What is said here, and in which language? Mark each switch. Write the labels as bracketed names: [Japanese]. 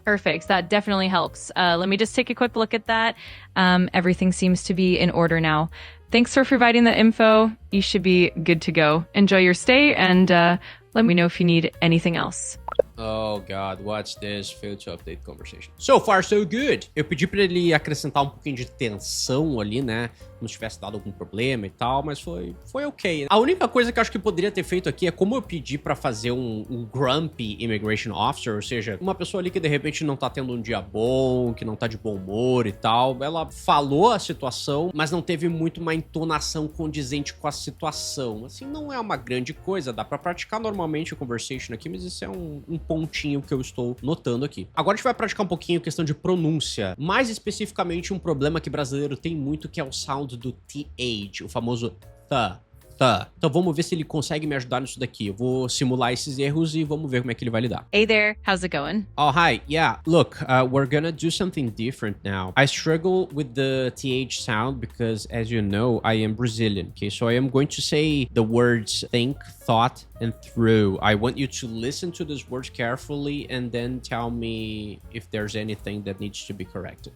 [English] Perfect. That definitely helps. Let me just take a quick look at that. Everything seems to be in order now. Thanks for providing the info. You should be good to go. Enjoy your stay, and let me know if you need anything else. Oh God, what's this? Failed to update conversation. So far, so good. [Portuguese] Eu pedi pra ele acrescentar um pouquinho de tensão ali, né? Como se tivesse dado algum problema e tal, mas foi ok. A única coisa que eu acho que poderia ter feito aqui é como eu pedi pra fazer um [English] grumpy immigration officer, [Portuguese] ou seja, uma pessoa ali que de repente não tá tendo um dia bom, que não tá de bom humor e tal. Ela falou a situação, mas não teve muito uma entonação condizente com a situação. Assim, não é uma grande coisa, dá pra praticar normalmente o conversation aqui, mas isso é um pontinho que eu estou notando aqui. Agora a gente vai praticar um pouquinho questão de pronúncia, mais especificamente um problema que brasileiro tem muito, que é o sound do TH, o famoso th. Então vamos ver se ele consegue me ajudar nisso daqui. Eu vou simular esses erros e vamos ver como é que ele vai lidar. [English] Hey there, how's it going? Oh, hi. Yeah, look, we're gonna do something different now. I struggle with the TH sound because, as you know, I am Brazilian, okay? So I am going to say the words think, thought, and through. I want you to listen to these words carefully and then tell me if there's anything that needs to be corrected.